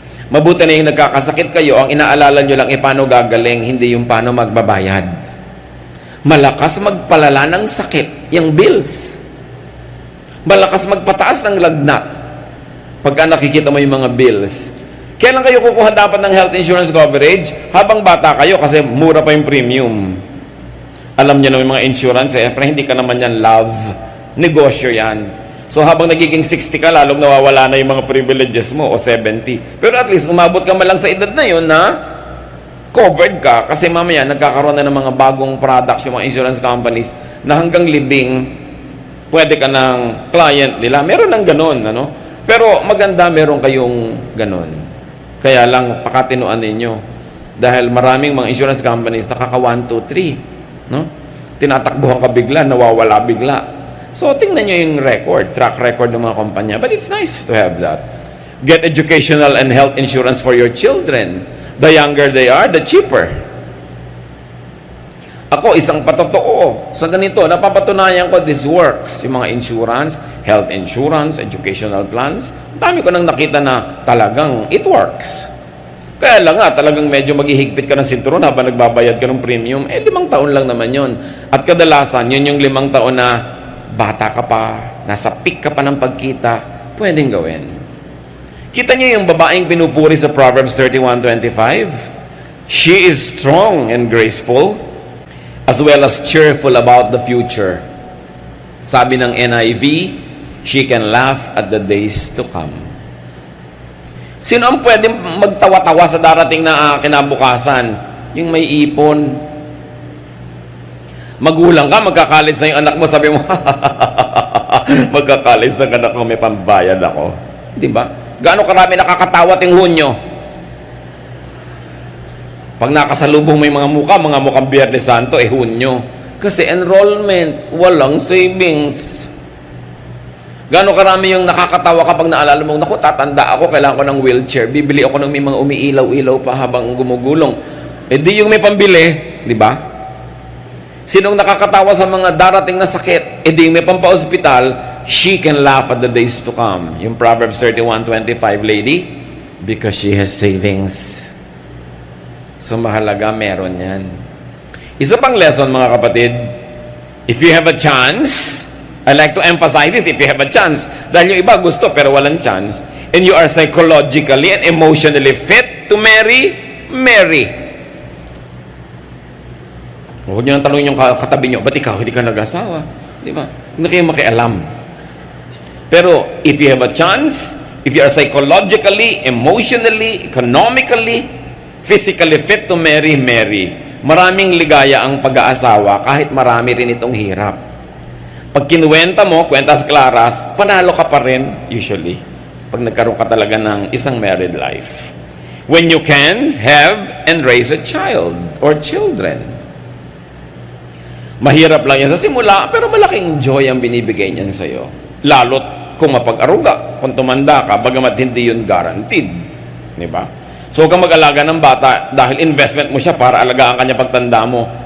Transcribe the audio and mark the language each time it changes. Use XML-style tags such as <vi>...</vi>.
<tl>Mabuti na yung nagkakasakit kayo, ang inaalala nyo lang paano gagaling, hindi yung paano magbabayad. Malakas magpalala ng sakit, yung bills. Malakas magpataas ng lagnat. Pagka nakikita mo yung mga bills. Kailan kayo kukuha dapat ng health insurance coverage? Habang bata kayo kasi mura pa yung premium. Alam nyo na yung mga insurance, pero hindi ka naman yan love. Negosyo yan. So habang nagiging 60 ka, lalong nawawala na yung mga privileges mo o 70. Pero at least umabot ka man lang sa edad na yun na covered ka kasi mamaya nagkakaroon na ng mga bagong products yung mga insurance companies na hanggang libing Pwede ka ng client nila. Meron ng ganun, ano? Pero maganda meron kayong ganun. Kaya lang, pakatinuan ninyo. Dahil maraming mga insurance companies, nakaka 1, 2, 3. No? Tinatakbuhan ka bigla, nawawala bigla. So, tingnan nyo yung track record ng mga kumpanya.</tl> <en>But it's nice to have that. Get educational and health insurance for your children. The younger they are, the cheaper.</en> <tl>Ako, isang patotoo. Sa ganito, napapatunayan ko,</tl> <en>this works.</en> <tl>Yung mga insurance, health insurance, educational plans. Dami ko nang nakita na talagang</tl> <en>it works.</en> <tl>Kaya lang nga, talagang medyo maghihigpit ka ng sinturon habang nagbabayad ka ng premium. 5 taon lang naman yun. At kadalasan, yun yung 5 taon na bata ka pa, nasa peak ka pa ng pagkita, pwedeng gawin. Kita niyo yung babaeng pinupuri sa Proverbs 31:25?</tl> <en>She is strong and graceful, as well as cheerful about the future.</en> <tl>Sabi ng NIV,</tl> <en>she can laugh at the days to come.</en> <tl>Sino ang pwede magtawa-tawa sa darating na kinabukasan? Yung may ipon. Magulang ka, magkakalit sa yung anak mo, sabi mo, magkakalit sa anak ko, may pambayad ako. Di ba? Gaano karami nakakatawa ting Hunyo? Pag nakasalubong may mga mukhang Biyernes Santo, Hunyo. Kasi enrollment, walang savings. Gano'ng karami yung nakakatawa kapag naalala mo, naku, tatanda ako, kailangan ko ng wheelchair, bibili ako ng may mga umiilaw-ilaw pa habang gumugulong. Di yung may pambili, di ba? Sinong nakakatawa sa mga darating na sakit, di yung may pampa-hospital,</tl> <en>she can laugh at the days to come. Yung Proverbs 31:25, lady, because she has savings.</en> <tl>So, mahalaga, meron yan. Isa pang lesson, mga kapatid,</tl> <en>if you have a chance, I like to emphasize this, if you have a chance,</en> <tl>dahil yung iba gusto pero walang chance,</tl> <en>and you are psychologically and emotionally fit to marry, marry.</en> <tl>Huwag nyo nang tanongin yung katabi nyo, ba't ikaw hindi ka nag-asawa? Di ba? Hindi kayo makialam.</tl> <en>Pero, if you have a chance, if you are psychologically, emotionally, economically, physically fit to marry, marry.</en> <tl>Maraming ligaya ang pag-aasawa kahit marami rin itong hirap. Pag kinuwenta mo, kwentas klaras, panalo ka pa rin usually. Pag nagkaroon ka talaga ng isang married life.</tl> <en>When you can have and raise a child or children.</en> <tl>Mahirap lang yan sa simula, pero malaking joy ang binibigay niyan sa'yo. Lalo't kung mapag-aruga, kung tumanda ka, bagamat hindi yun guaranteed. Diba? So, huwag kang mag-alaga ng bata dahil investment mo siya para alagaan kanya pagtanda mo.</tl>